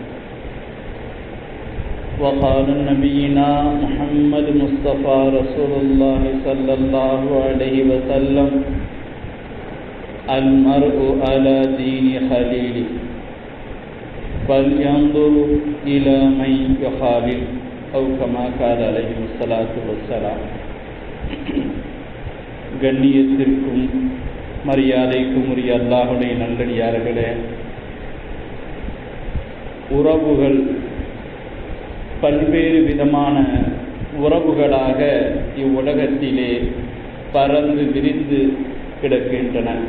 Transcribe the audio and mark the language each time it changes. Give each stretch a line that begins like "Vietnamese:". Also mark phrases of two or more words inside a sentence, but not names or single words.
Arabic: وقال نبينا محمد مصطفى رسول الله صلى الله عليه وسلم: المرء على دين خليله فلينظر إلى من يخالل أو كما قال عليه الصلاة والسلام.
Tamil: கண்ணியத்திற்கும் மரியாதைக்கும் உரிய அல்லாஹ்வுடைய நல்லடியார்களே, உறவுகள் பல்வேறு விதமான உறவுகளாக இவ்வுலகத்திலே பறந்து விரிந்து கிடக்கின்றன.